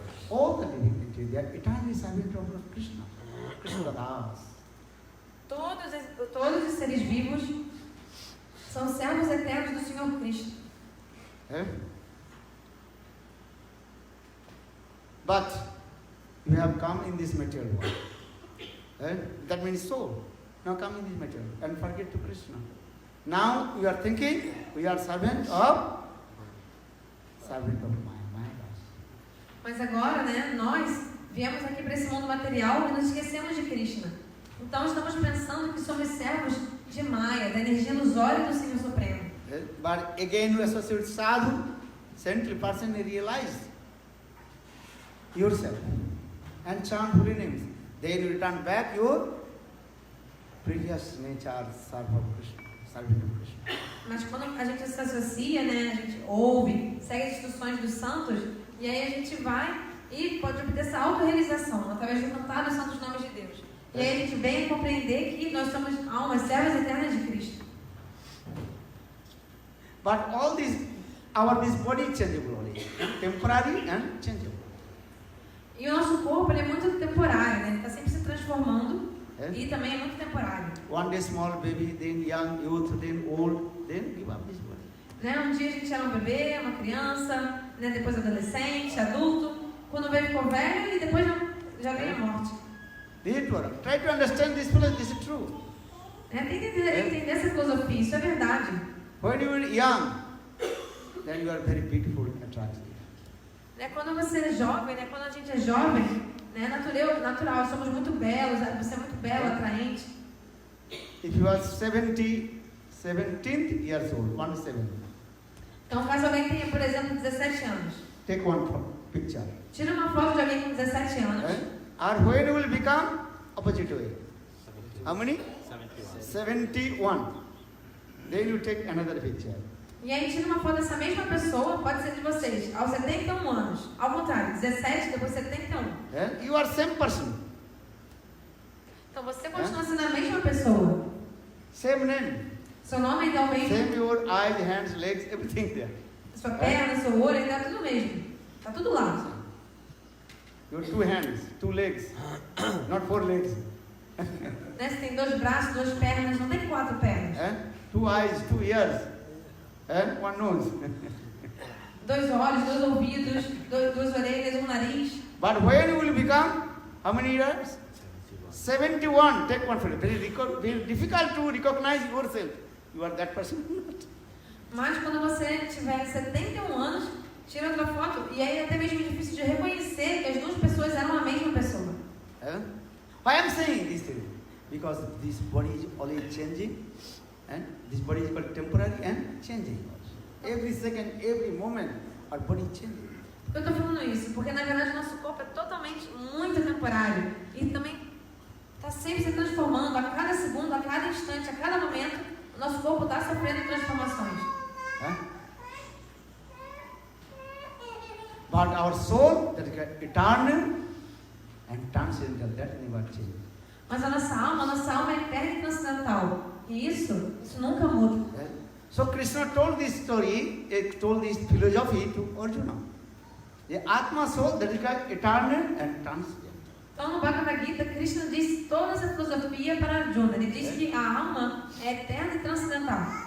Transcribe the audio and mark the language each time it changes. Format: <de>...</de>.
<en>All the living entities, they are eternally serving of Krishna. Krishna Das.</en> <pt>Todos os seres vivos são servos eternos do Senhor Cristo.</pt> <en>But you have come in this material world. That means soul. Now come in this material and forget to Krishna. Now you are thinking we are servant of Maya.</en> <pt>Mas agora, né, nós viemos aqui para esse mundo material e nos esquecemos de Krishna. Então estamos pensando que somos servos de Maya, da energia ilusória do Senhor Supremo.</pt> <en>But again you associate sadhu, saintly person, realize yourself and chant holy names. Then you return back your previous nature, serving of Krishna.</en> <pt>Mas quando a gente se associa, né, a gente ouve, segue as instruções dos santos, e aí a gente vai e pode obter essa autorrealização através de cantar os santos nomes de Deus. E aí a gente vem compreender que nós somos almas servas eternas de Cristo.</pt> <en>But all this body is changeable only, temporary and changeable.</en> <pt>E o nosso corpo ele é muito temporário, né? Ele está sempre se transformando e também é muito temporário.</pt> <en>One day small baby, then young, youth, then old, then give up this body.</en> <pt>Né? Um dia a gente era um bebê, uma criança, né? Depois adolescente, adulto. Quando veio ficou velho e depois já veio a morte.</pt> <en>Try to understand this philosophy, this is true.</en> <pt>Tem que entender essa filosofia, isso é verdade.</pt> <en>When you are young, then you are very beautiful and attractive.</en> <pt>Quando você é jovem, né? Quando a gente é jovem, né? Natural, somos muito belos, você é muito belo, atraente.</pt> <en>If you are 17 years old, 17.</en> <pt>Então, caso alguém tenha, por exemplo, 17 anos.</pt> <en>Take one picture.</en> <pt>Tira uma foto de alguém com 17 anos.</pt> <en>Or when you will become opposite way. How many? 71. Then you take another picture.</en> <pt>E aí tira uma foto dessa mesma pessoa, pode ser de vocês, aos 71 anos. Ao contrário, 17, depois 71.</pt> <en>You are same person.</en> <pt>Então você continua sendo a mesma pessoa.</pt> <en>Same name.</en> <pt>Seu nome ainda é o mesmo.</pt> <en>Same your eyes, hands, legs, everything there.</en> <pt>Sua perna, seu olho, ainda é tudo mesmo. Está tudo lá.</pt> <en>Your 2 hands, 2 legs, not 4 legs.</en> <pt>Né? Você tem 2 braços, 2 pernas, não tem 4 pernas.</pt> <en>2 eyes, 2 ears, 1 nose.</en> <pt>2 olhos, 2 ouvidos, 2 orelhas, 1 nariz.</pt> <en>But when you will become, how many years? 71. Take one photo. Very difficult to recognize yourself. You are that person.</en> <pt>Mas quando você tiver 71 anos, tira outra foto e aí é até mesmo difícil de reconhecer que as duas pessoas eram a mesma pessoa.</pt> <en>Why I am saying this thing? Because this body is always changing and This body is called temporary and changing. Every second, every moment, our body is changing.</en> <pt>Eu estou falando isso porque, na verdade, nosso corpo é totalmente, muito temporário. E também está sempre se transformando. A cada segundo, a cada instante, a cada momento, o nosso corpo está sofrendo transformações.</pt> <en>But our soul, that is eternal and transcendental, that never changes.</en> <pt>Mas a nossa alma é eterna e transcendental. E isso nunca muda.</pt> <en>So Krishna told this story, told this philosophy to Arjuna. The Atma soul, that is eternal and transcendental.</en> <pt>Então, no Bhagavad Gita, Krishna disse toda essa filosofia para Arjuna. Ele disse que a alma é eterna e transcendental.</pt>